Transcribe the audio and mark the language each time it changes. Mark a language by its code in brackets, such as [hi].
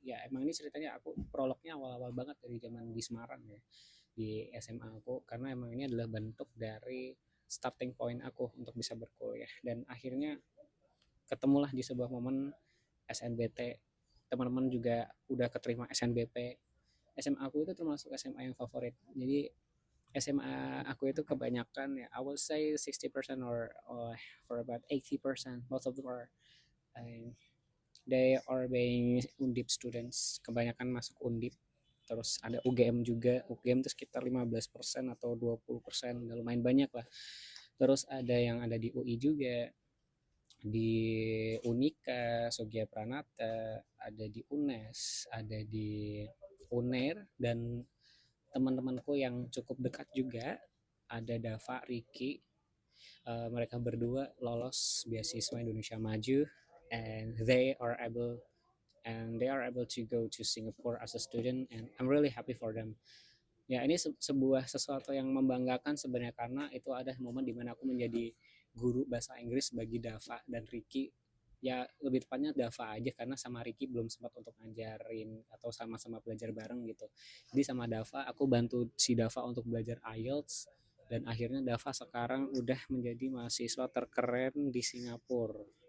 [id] Ya emang ini ceritanya aku prolognya awal-awal banget dari zaman di Semarang ya, di SMA aku, karena emang ini adalah bentuk dari starting point aku untuk bisa berkuliah. Dan akhirnya ketemulah di sebuah momen SNBT, teman-teman juga udah keterima SNBP. SMA aku itu termasuk SMA yang favorit. Jadi SMA aku itu kebanyakan, ya [en] I will say 60% or for about 80%, most of them are uh, they are being Undip students, [id] kebanyakan masuk Undip. Terus ada UGM juga, UGM itu sekitar 15% atau 20%, lumayan banyak lah. Terus ada yang ada di UI juga, di Unika, Sogia Pranata, ada di UNES, ada di UNER, dan teman-temanku yang cukup dekat juga ada Dava, Riki. Mereka berdua lolos beasiswa Indonesia Maju, [en] and they are able to go to Singapore as a student, and I'm really happy for them. [id] Ya ini sebuah sesuatu yang membanggakan sebenarnya, karena itu ada momen dimana aku menjadi guru bahasa Inggris bagi Dava dan Ricky. Ya lebih tepatnya Dava aja, karena sama Ricky belum sempat untuk ngajarin atau sama-sama belajar bareng gitu. Jadi sama Dava aku bantu si Dava untuk belajar IELTS, dan akhirnya Dava sekarang udah menjadi mahasiswa terkeren di Singapura.